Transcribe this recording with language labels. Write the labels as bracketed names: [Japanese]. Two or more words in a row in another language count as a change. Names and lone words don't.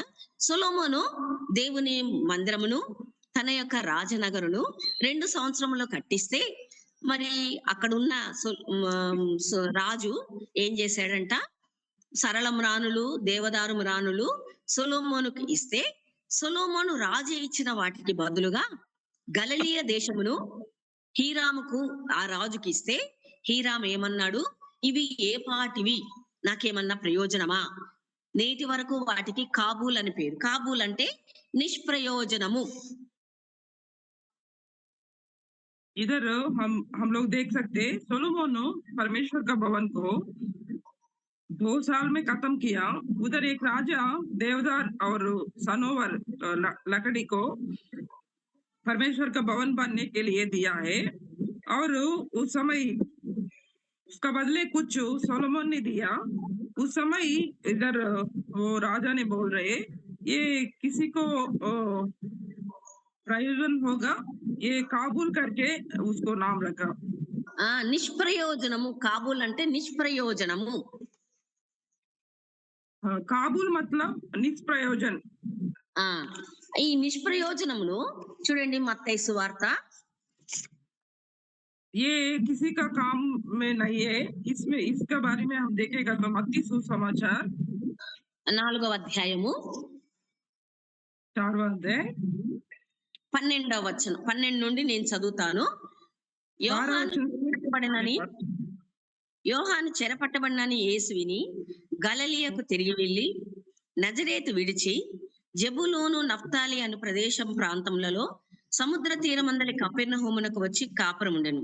[Telugu] సొలొమోను దేవుని మందిరమును, తన యొక్క రాజనగరును 2 సంవత్సరములో కట్టిస్తే, మరి అక్కడున్న రాజు ఏం చేశాడంట, సరళ మ్రాణులు, దేవదారు మ్రాణులు సొలొమోనుకు ఇస్తే, సొలొమోను రాజు ఇచ్చిన వాటికి బదులుగా గలిలయ దేశమును హీరాముకు, ఆ రాజుకి ఇస్తే, హీరాము ఏమన్నాడు, ఇవి ఏ పాటివి, నాకేమన్నా ప్రయోజనమా? నేటి వరకు వాటికి కాబూల్ అని పేరు. కాబూల్ అంటే నిష్ప్రయోజనము. [Hindi] इधर हम लोग देख सकते हैं सोलोमोन परमेश्वर का भवन को 2 साल में खत्म किया। उधर एक राजा देवदार और सनोवर लकड़ी को परमेश्वर का भवन बनने के लिए दिया है, और उस समय उसका बदले कुछ सोलोमोन ने दिया। उस समय इधर वो राजा ने बोल रहे, ये किसी को प्रयोजन होगा, ये काबुल करके उसको नाम रखा। [Telugu] నిష్ప్రయోజనము. కాబూల్ అంటే నిష్ప్రయోజనము. కాబూల్ मतलब నిష్ప్రయోజన్. ఈ నిష్ప్రయోజనమును చూడండి, మత్తయి సువార్త [Hindi] ये किसी का काम में नहीं है, इसमें इसके बारे में हम देखेगा तो मत्ती सुसमाचार [Telugu] 4వ అధ్యాయము 4వ అధ్యాయం 12వ వచనం. 12 నుండి నేను చదువుతాను. యోహాను చెరపట్టబడినని యేసు విని గలిలయకు తిరిగి వెళ్లి నజరేతు విడిచి జెబూలూను, నఫ్తాలి అను ప్రదేశం ప్రాంతములలో సముద్ర తీరమందలి కపెర్నహూమునకు వచ్చి కాపురముండెను.